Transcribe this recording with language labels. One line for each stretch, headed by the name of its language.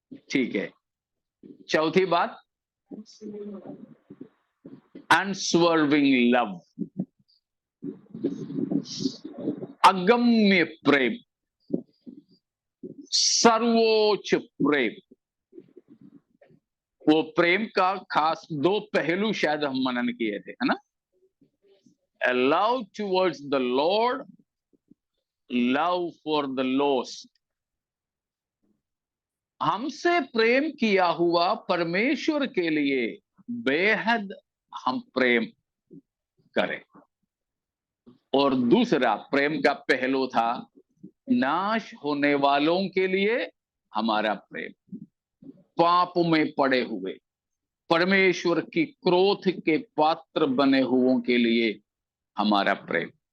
Hindi: ठीक है, चौथी बात अनस्वर्विंग लव, अगम्य प्रेम, सर्वोच्च प्रेम। वो प्रेम का खास 2 पहलू शायद हम मनन किए थे, है ना?
English: A love towards the Lord, love for the lost।
Hindi: हमसे प्रेम किया हुआ परमेश्वर के लिए बेहद हम प्रेम करें। और दूसरा प्रेम का पहलू था नाश होने वालों के लिए हमारा प्रेम, पाप में पड़े हुए, परमेश्वर की क्रोध के पात्र बने हुओं के लिए हमारा प्रेम।